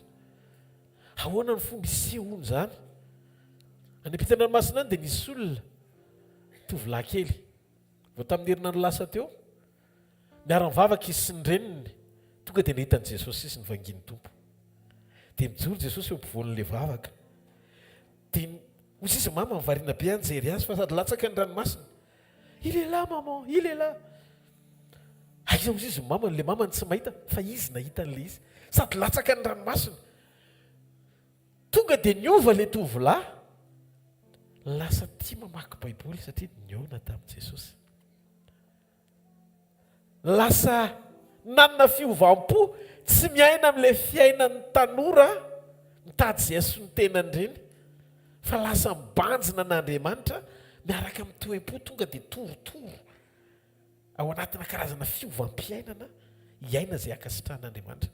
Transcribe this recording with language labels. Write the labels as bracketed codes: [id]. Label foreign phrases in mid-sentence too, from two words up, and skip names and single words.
[mg] Ahoana ny fomba isehoany zany? Any am-pitan-dranomasina any dia nisy olona tovolahy kely vao tamin'ny herinandro lasa teo, miara-mivavaka izy sy ny reniny, tonga dia nahitany Jesosy izy nivanginy Tompo. Dia mijoro Jesosy eo ampovoan'ilay vavaka. Dia hozy izy mama mivariana be anjery azy fa sady latsaka ny ranomasina. [fr] Il est là maman, il est là. [mg] Aiza hozy izy mama, le mamany tsy mahita fa izy nahita an'ilay izy. Sady latsaka ny ranomasina. Tonga dia niova ilay tovolahy. Lasa tia mamaky baiboly satria niona tamin'i Jesosy. Lasa nanana fiovam-po tsy miaina amin'ilay fiainan'ny tanora mitady izay asony tenany ireny, fa lasa mibanjina n'Andriamanitra miaraka amin'ny toe-po tonga dia torotoro ao anatina karazana fiovam-piainana hiaina izay akasitran'Andriamanitra.